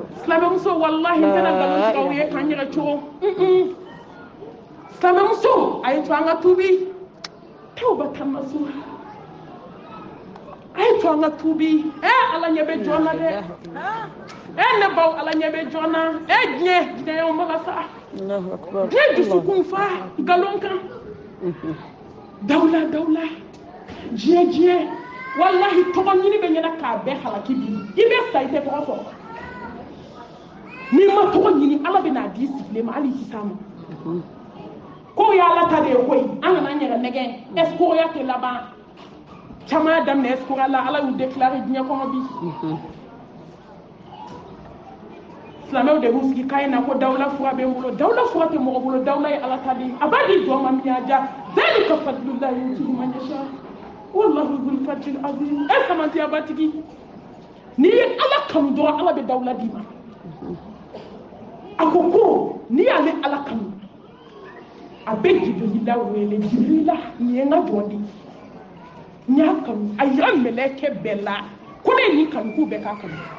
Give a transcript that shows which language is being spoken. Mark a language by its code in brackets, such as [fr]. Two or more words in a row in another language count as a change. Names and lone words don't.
[bm] silamɛmuso wallahi n tɛna nkalon tigɛ aw ye k'an yɛrɛ cogo silamɛmuso a ye to an ka tuubi [ar] توبة نصوحا [bm] a ye to an ka tuubi ala ɲɛ bɛ jɔn na dɛ ne baw ala ɲɛ bɛ jɔn na diɲɛ y'anw baga sa [ar] الله أكبر [bm] diɲɛ dusukun fa nkalon kan dawula diɲɛ wallahi tɔgɔ ɲini bɛ ɲɛna k'a bɛɛ halaki bi i bɛ sa i tɛ tɔgɔ sɔrɔ n'i ma tɔgɔ ɲini ala bɛ n'a di sigilen ma hali i tɛ s'a ma ko ye ala ta de ye koyi an kana an yɛrɛ nɛgɛn escroya tɛ laban caman y'a daminɛ escroya la ala y'u déclaré diɲɛ kɔnɔ bi silamɛw de b'u sigi k'a ye na ko dawula fura bɛ n bolo dawula fura tɛ mɔgɔ bolo dawula ye ala ta de ye a b'a di jɔn ma min y'a diya [ar] ذلك فضل الله يؤتيه من يشاء والله ذو الفضل العظيم [bm] samantiya batigi n'i ye ala kanu dɔrɔn ala bɛ dawula d'i ma a ko n'i y'ale ala kanu a bɛ jibirila wele jibirila nin ye n ka jɔn de n y'a kanu a yira mɛlɛkɛ bɛɛ la ko ne ye nin kanu k'u bɛɛ k'a kanu